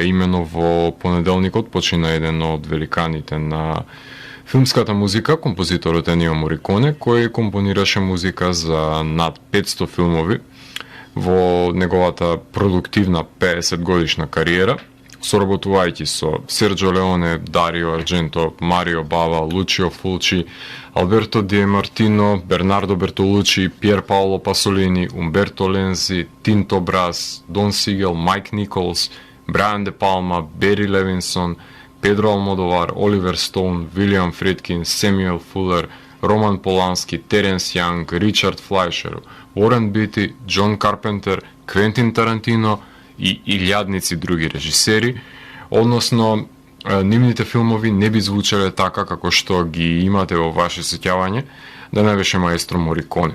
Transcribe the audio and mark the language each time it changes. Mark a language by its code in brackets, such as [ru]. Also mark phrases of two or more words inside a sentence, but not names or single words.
[mk] Имено во понеделникот почина еден од великаните на филмската музика, композиторот Енио Мориконе, кој компонираше музика за над 500 филмови во неговата продуктивна 50 годишна кариера, соработувајќи со Серджо Леоне, Дарио Ардженто, Марио Бава, Лучио Фулчи, Алберто Ди Мартино, Бернардо Бертолучи, Пьер Паоло Пасолини, Умберто Лензи, Тинто Брас, Дон Сигел, Майк Николс, Брайан Де Палма, Бери Левинсон, Педро Алмодовар, Оливер Стоун, Вилијам Фридкин, Семюел Фулер, Роман Полански, Теренс Јанг, Ричард Флајшер, Уорен Бити, Џон Карпентер, Квентин Тарантино и илјадници други режисери, односно нивните филмови не би звучеле така како што ги имате во ваше сеќавање да не беше маестро Мориконе.